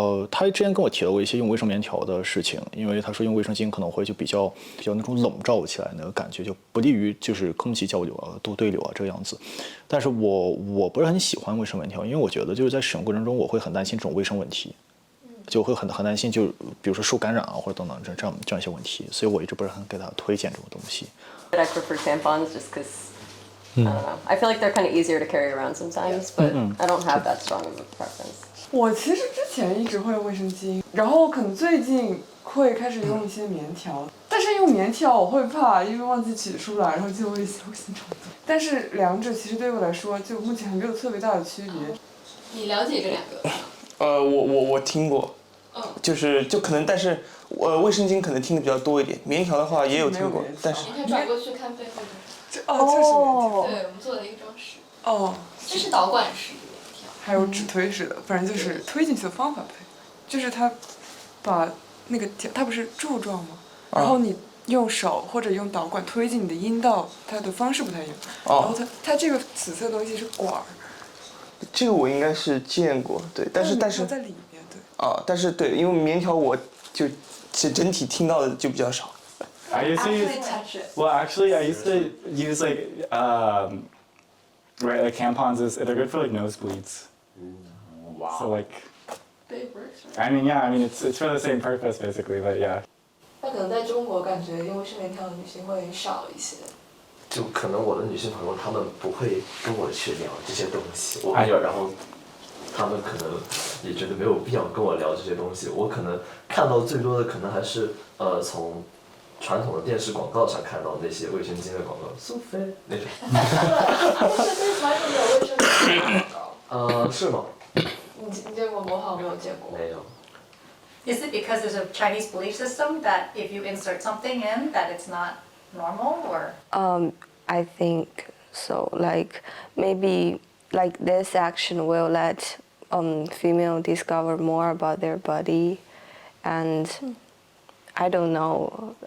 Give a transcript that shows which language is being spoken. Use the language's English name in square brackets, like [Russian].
[Chinese] 他之前跟我提到过一些用卫生棉条的事情，因为他说用卫生巾可能会就比较那种笼罩起来那个感觉，就不利于就是空气交流啊、多对流啊这个样子。但是我不是很喜欢卫生棉条，因为我觉得就是在使用过程中我会很担心这种卫生问题，就会很担心就比如说受感染啊或者等等这样一些问题，所以我一直不是很给他推荐这种东西。 [English] But I prefer tampons just because I don't know. I feel like they're kind of easier to carry around sometimes, but I don't have that strong of a preference. [Chinese] 我其实之前一直会用卫生巾，然后可能最近会开始用一些棉条，但是用棉条我会怕，因为忘记取出来，然后就会心痛。但是两者其实对我来说，就目前还没有特别大的区别。你了解这两个？我听过，就可能，但是卫生巾可能听的比较多一点，棉条的话也有听过，但是。你可以转过去看背后的。这是棉条。对，我们做的一个装饰。哦。这是导管式的棉条。还有指推式的，反正就是推进去的方法不太一样，就是它把那个它不是柱状吗？然后你用手或者用导管推进你的阴道，它的方式不太一样。然后它这个紫色的东西是管儿。这个我应该是见过，对，但是它在里面，对。但是对，因为棉条我就其实整体听到的就比较少。 [English] I used to use. Well, actually, I used to use like right, like tampons they're good for like nosebleeds. Wow. So like. They works. I mean, yeah. I mean, it's for the same purpose basically, but yeah. [Chinese] 那可能在中国感觉用卫生棉条的女性会少一些。就可能我的女性朋友她们不会跟我去聊这些东西，然后她们可能也觉得没有必要跟我聊这些东西。我可能看到最多的可能还是从传统的电视广告上看到那些卫生巾的广告，苏菲那种。但是传统有卫生巾的广告。是吗？你见过吗？我好像没有见过。没有。 [English] Is it because there's a Chinese belief system that if you insert something in that it's not normal or? I think so. Like maybe like this action will let female discover more about their body, and I don't know.